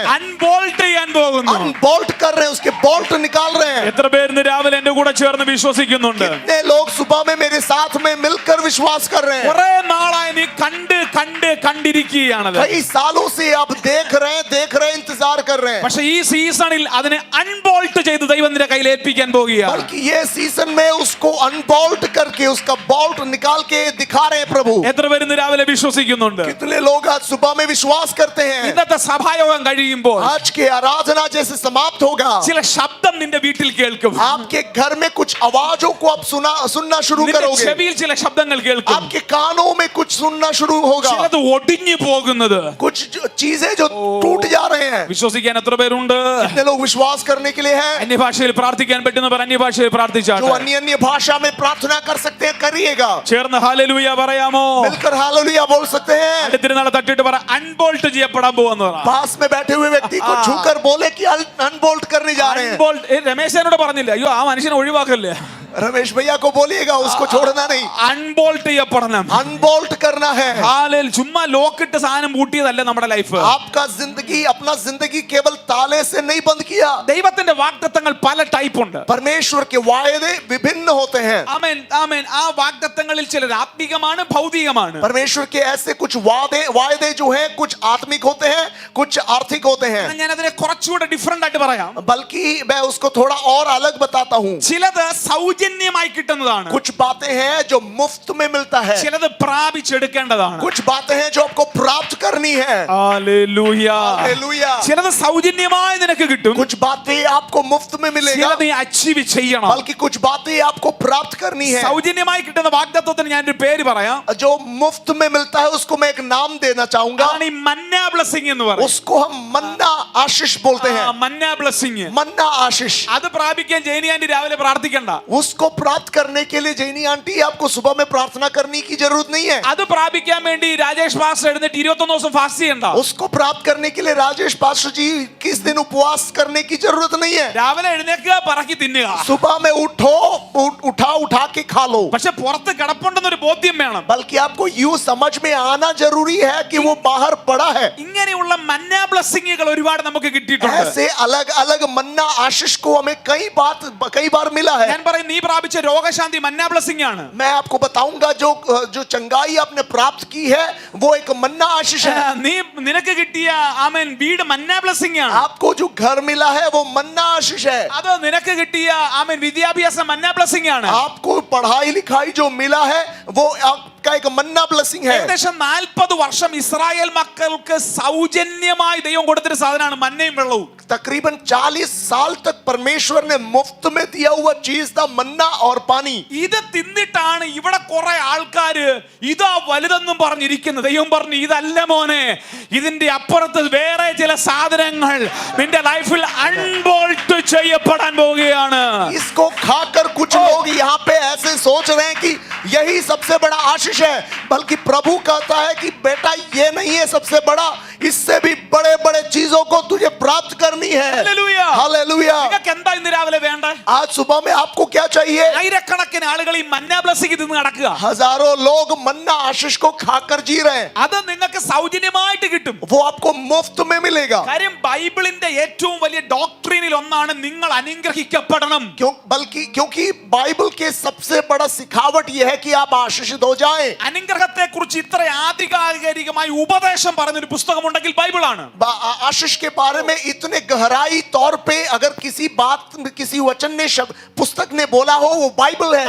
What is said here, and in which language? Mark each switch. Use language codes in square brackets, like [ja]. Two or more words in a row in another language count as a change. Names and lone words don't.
[ml] അൺബോൾട്ട് ചെയ്യാൻ പോകുന്നു. [hi] अनबोल्ट कर रहे हैं, उसके बोल्ट निकाल रहे हैं. [ml] എത്ര പേര് ഇന്ന് രാവിലെ എന്റെ കൂടെ ചേർന്ന് വിശ്വസിക്കുന്നുണ്ട്? [hi] कितने लोग सुबह में मेरे साथ में मिलकर विश्वास कर रहे हैं? [ml] കുറെ നാളായി നീ കണ്ടിരിക്കുകയാണ്. [hi] कई सालों से आप देख रहे हैं, इंतजार कर रहे हैं. [ml] പക്ഷേ ഈ സീസണിൽ അതിനെ അൺബോൾട്ട് ചെയ്ത് ദൈവത്തിന്റെ കയ്യിൽ ഏൽപ്പിക്കാൻ പോകുകയാണ്. [hi] बल्कि ये सीजन में उसको अनबोल्ट करके उसका बोल्ट निकाल के दिखा रहे हैं प्रभु. [ml] എത്ര പേര് ഇന്ന് രാവിലെ വിശ്വസിക്കുന്നുണ്ട്? [hi] कितने लोग आज सुबह में विश्वास करते हैं? [ml] ഇന്നത്തെ സഭായോഗം കഴിയുമ്പോൾ [hi] आज के आराधना जैसे समाप्त होगा, [ml] ചില ശബ്ദം നിന്റെ വീട്ടിൽ കേൾക്കും. [hi] आपके घर में कुछ आवाजों को आप सुनना शुरू [ml] നിന്റെ [hi] करोगे. [ml] ചെവിയിൽ ചില ശബ്ദങ്ങൾ കാതുകൾ കേൾക്കും, [hi] आपके कानों में कुछ सुनना शुरू होगा, [ml] ചിലത് ഒടിഞ്ഞു പോകുന്നത്. [hi] कुछ चीजें जो टूट जा रहे हैं. [ml] വിശ്വസിക്കാൻ എത്ര പേരുണ്ട്? [hi] कितने लोग विश्वास करने के लिए हैं? [ml] അന്യഭാഷയിൽ പ്രാർത്ഥിക്കാൻ പറ്റുന്നവർ അന്യഭാഷയിൽ [hi] जो [ml] പ്രാർത്ഥിച്ചാട്ടെ. [hi] अन्य अन्य भाषा में प्रार्थना कर सकते हैं करिएगा. [ml] ചേർന്ന് ഹല്ലേലൂയ പറയാമോ? [hi] मिलकर हालेलुया बोल सकते हैं. [ml] അടുത്തിരുന്നാളെ തട്ടിട്ട് പറ, അൺബോൾട്ട് ചെയ്യപ്പെടാൻ പോവാന്ന് പറ. [hi] पास में बैठे हुए व्यक्ति को छूकर बोले कि अनबोल्ट करने जा रहे हैं. [ml] അൺബോൾട്ട്. രമേശനോട് പറഞ്ഞില്ല, അയ്യോ ആ മനുഷ്യനെ ഒഴിവാക്കല്ലേ. [hi] रमेश भैया को बोलिएगा उसको छोड़ना नहीं. [ml] അൺബോൾട്ട് ചെയ്യപ്പെടണം. [hi] अनबोल्ट करना है. [ml] ഹാലേലൂയ. ചുമ്മാ ലോക്കിട്ട് സാധനം പൂട്ടിയതല്ല നമ്മുടെ ലൈഫ്. [hi] आपका जिंदगी अपना जिंदगी केवल ताले से नहीं बंद किया. [ml] ദൈവത്തിന്റെ വാഗ്ദത്തങ്ങൾ പല ടൈപ്പ് ഉണ്ട്. [hi] परमेश्वर के वायदे विभिन्न होते हैं. [ml] ആമേൻ ആമേൻ. ആ വാഗ്ദത്തങ്ങളിൽ ചിലത് ആത്മികമാണ്, ഭൗതികമാണ്. [hi] परमेश्वर के ऐसे कुछ वायदे जो हैं कुछ आत्मिक होते हैं, कुछ आर्थिक होते हैं. [ml] ഞാൻ അതിനെ കുറച്ചുകൂടെ ഡിഫറെന്റ് ആയിട്ട് പറയാം. [hi] बल्कि मैं उसको थोड़ा और अलग बताता हूँ. [ml] ചിലത് സൗജന്യമായി കിട്ടുന്നതാണ്, [hi] कुछ बातें हैं जो मुफ्त में मिलता है, [ml] ചിലത് പ്രാപിച്ചെടുക്കേണ്ടതാണ്. [hi] कुछ बातें हैं जो आपको प्राप्त करनी है. [ml] ഹല്ലേലൂയ. [hi] हालेलुया. [ml] ചിലത് സൗജന്യമായി നിനക്ക് കിട്ടും, [hi] कुछ बातें आपको मुफ्त में मिलेगा, [ml] ചിലത് നീ അച്ചീവ് ചെയ്യണം. [hi] बल्कि कुछ बातें आपको प्राप्त करनी है. [ml] സൗജന്യമായി കിട്ടുന്ന വാഗ്ദത്തത്തിന് ഞാൻ ഒരു പേര് പറയാം. [hi] जो मुफ्त में मिलता है उसको मैं एक नाम देना चाहूंगा. [ml] അതാണ് ഈ [en] manna blessing [ml] എന്ന് പറയും. [hi] उसको हम मन्ना आशीष बोलते हैं. [en] manna blessing. [hi] मन्ना आशीष. [ml] അത് പ്രാപിക്കാൻ ജെയിനി ആന്റി രാവിലെ പ്രാർത്ഥിക്കണ്ട. [hi] उसको प्राप्त करने के लिए जैनी आंटी आपको सुबह में प्रार्थना करने की जरूरत नहीं है. [ml] അത് പ്രാപിക്കാൻ വേണ്ടി രാജേഷ് പാസ്റ്റർ എഴുന്നേറ്റ് 21 ദിവസം ഫാസ്റ്റ് ചെയ്യണ്ട. [hi] उसको प्राप्त करने के लिए राजेश पास्टर जी किस दिन उपवास करने की जरूरत नहीं है. [ml] രാവിലെ എഴുന്നേൽക്കുക, പറക്കി തിന്നുക. [hi] सुबह में उठा के खा लो. [ml] പക്ഷെ പുറത്ത് കിടപ്പുണ്ടെന്നൊരു ബോധ്യം വേണം. [hi] बल्कि आपको यूं समझ में आना जरूरी है कि वो बाहर पड़ा है. [ml] ഇങ്ങനെയുള്ള [en] manna blessings [ml] ഒരുപാട് നമുക്ക് കിട്ടിയിട്ടുണ്ട്. [hi] ऐसे अलग अलग मन्ना आशीष को हमें कई बार मिला है. [ml] ഞാൻ പറയും, നീ പ്രാപിച്ച രോഗശാന്തി [en] manna blessing [ml] ആണ്. [hi] मैं आपको बताऊंगा जो चंगाई आपने प्राप्त की है वो एक मन्ना आशीष है. [ml] നിനക്ക് കിട്ടിയ ആമേൻ വീട് [en] manna blessing [ml] ആണ്. [hi] आपको जो घर मिला है वो मन्ना आशीष है. [ml] അത് നിനക്ക് കിട്ടിയ ആമേൻ വിദ്യാഭ്യാസം [en] manna blessing [ml] ആണ്. [hi] आपको पढ़ाई लिखाई जो मिला है वो आपका एक [en] manna blessing [hi] है. [ml] ഏകദേശം 40 വർഷം ഇസ്രായേൽ മക്കൾക്ക് സൗജന്യമായി ദൈവം കൊടുത്തൊരു സാധനമാണ് മന്നയും വെള്ളവും. [hi] तकरीबन 40 साल तक परमेश्वर ने मुफ्त में दिया हुआ चीज था मन्ना और पानी. [ml] ഇത് തിന്നിട്ടാണ് ഇവിടെ കുറെ ആൾക്കാര് ഇതാ വലുതെന്നും പറഞ്ഞിരിക്കുന്നത്. ദൈവം പറഞ്ഞു, ഇതല്ല മോനെ, ഇതിന്റെ അപ്പുറത്ത് വേറെ ചില സാധനങ്ങൾ നിന്റെ ലൈഫിൽ അൺബോൾട്ട് ചെയ്യപ്പെടാൻ പോവുകയാണ്. [hi] इसको खाकर कुछ लोग यहाँ पे ऐसे सोच रहे हैं कि यही सबसे बड़ा आशीष है, बल्कि प्रभु कहता है कि बेटा ये नहीं है सबसे बड़ा, इससे भी बड़े बड़े चीजों को तुझे प्राप्त करनी है. [ml] ഹല്ലേലൂയ. [hi] हालेलुया. [ml] നിങ്ങൾക്ക് എന്താ ഇന്ന് രാവിലെ വേണ്ടേ? [hi] आज सुबह में आपको क्या चाहिए? [ml] ആയിരക്കണക്കിന് ആളുകൾ ഈ [en] manna blessing [ml] തിന്ന് നടക്കുക. [hi] हजारों लोग मन्ना आशीष को खाकर जी रहे हैं. [ml] അത് നിങ്ങൾക്ക് സൗജന്യമായിട്ട് കിട്ടും. [hi] वो आपको मुफ्त में मिलेगा. [ml] കാര്യം ബൈബിളിന്റെ ഏറ്റവും വലിയ ഡോക്ട്രീനിൽ ഒന്നാണ് നിങ്ങൾ അനുഗ്രഹിക്കപ്പെടണം. [hi] क्योंकि बाइबल के सबसे बड़ा सिखावट यह है कि आप आशीषित हो जाएं. [ml] അനുഗ്രഹത്തെ കുറിച്ച് ഇത്ര ആധികാരികമായി ഉപദേശം പറയുന്ന ഒരു പുസ്തകമുണ്ടെങ്കിൽ ബൈബിളാണ്. [hi] आशीष के बारे में इतने गहराई तौर पे अगर किसी वचन ने पुस्तक ने बोला हो वो बाइबल है.